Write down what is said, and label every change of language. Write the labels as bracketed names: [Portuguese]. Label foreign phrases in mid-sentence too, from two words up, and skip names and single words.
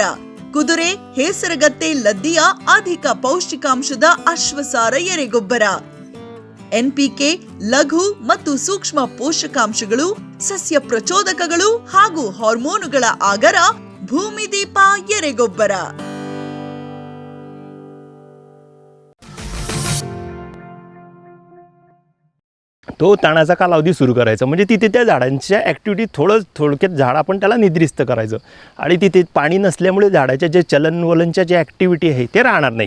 [Kannada] ಕುದುರೆ, ಹೇಸರಗತ್ತೆ, ಲದ್ದಿಯ ಅಧಿಕ ಪೌಷ್ಟಿಕಾಂಶದ ಅಶ್ವಸಾರ ಎರೆಗೊಬ್ಬರ. ಎನ್ಪಿಕೆ, ಲಘು ಮತ್ತು ಸೂಕ್ಷ್ಮ ಪೋಷಕಾಂಶಗಳು, ಸಸ್ಯ ಪ್ರಚೋದಕಗಳು ಹಾಗೂ ಹಾರ್ಮೋನುಗಳ ಆಗರ ಭೂಮಿದೀಪ ಎರೆಗೊಬ್ಬರ. [Marathi] तो ताणाचा कालावधी सुरू करायचा, म्हणजे तिथे त्या झाडांच्या ॲक्टिव्हिटी थोडक्यात झाड आपण त्याला निद्रिस्त करायचं आणि तिथे पाणी नसल्यामुळे झाडाच्या जे चलनवलनच्या जे ॲक्टिव्हिटी आहे ते राहणार नाही.